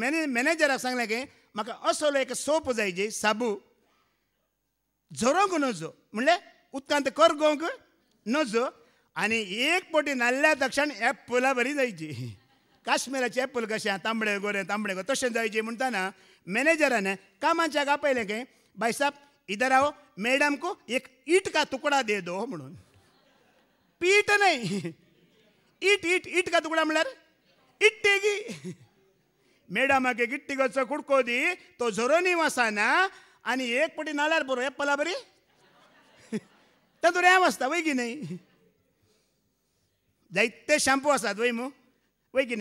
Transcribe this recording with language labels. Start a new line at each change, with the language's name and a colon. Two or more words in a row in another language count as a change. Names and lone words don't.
Konkani: मॅनेजराक सांगलें खंय म्हाका असलो एक सोप जाय जे साबू झरोंक नजो म्हणलें उदकांत करगोंक नजो आनी एक पोटी नाल्ल्या तक्षण एप्पलां बरी जायची. काश्मीराचे एप्पल कशें तांबडे गोरे तांबडे गोरे तशें जायचे म्हणटाना मॅनेजरान कामाच्याक आपयलें खंय
Hindi: भाई साहब इधर आओ मैडम को एक ईट का टुकड़ा दे दो
Konkani: म्हणून. पीठ नाही
Hindi: ईट ईट ईट का टुकड़ा
Konkani: म्हणल्यार इट्टेगी. मॅडमाक एक इट्टिगोचो कुडको दी तो झरोनी वसाना आनी एक पटी नाल्यार बरो एप्पला बरी तातूंत रेंव आसता वय की न्ही. जायते शॅम्पू आसात वय मू वय की न्ही.